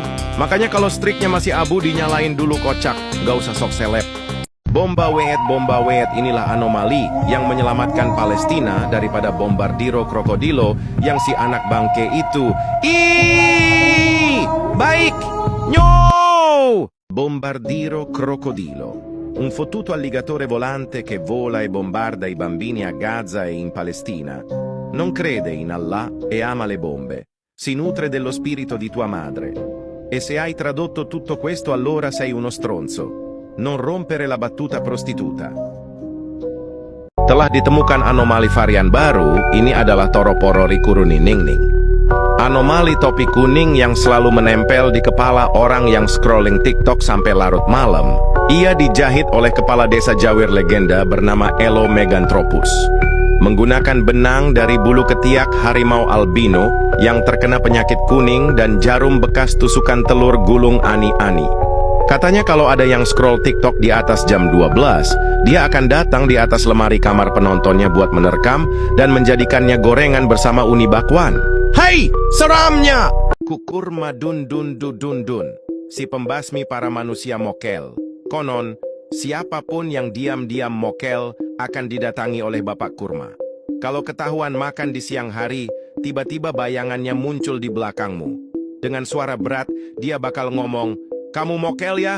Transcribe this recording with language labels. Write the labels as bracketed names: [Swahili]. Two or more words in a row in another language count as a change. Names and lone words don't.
[Indonesian] Makanya kalau striknya masih abu dinyalain dulu kocak, gak usah sok seleb. Bomba weet, inilah anomali yang menyelamatkan Palestina daripada bombardiro krokodilo yang si anak bangke itu. Baik! No! [Italian] Bombardiro crocodilo, un fottuto alligatore volante che vola e bombarda i bambini a Gaza e in Palestina. Non crede in Allah e ama le bombe. Si nutre dello spirito di tua madre. E se hai tradotto tutto questo allora sei uno stronzo. Non rompere la battuta prostituta. [Indonesian] Telah ditemukan anomali varian baru, ini adalah Toroporori kuruniningning. Anomali topi kuning yang selalu menempel di kepala orang yang scrolling TikTok sampai larut malam. Ia dijahit oleh kepala desa Jawir legenda bernama Elo Meganthropus. Menggunakan benang dari bulu ketiak harimau albino yang terkena penyakit kuning dan jarum bekas tusukan telur gulung ani-ani. Katanya kalau ada yang scroll TikTok di atas jam 12, dia akan datang di atas lemari kamar penontonnya buat menerkam dan menjadikannya gorengan bersama uni bakwan. Hai, seramnya! Kukur madun dun dun dun, si pembasmi para manusia mokel. Konon, siapapun yang diam-diam mokel akan didatangi oleh Bapak Kurma. Kalau ketahuan makan di siang hari, tiba-tiba bayangannya muncul di belakangmu. Dengan suara berat, dia bakal ngomong, "Kamu mokel ya?"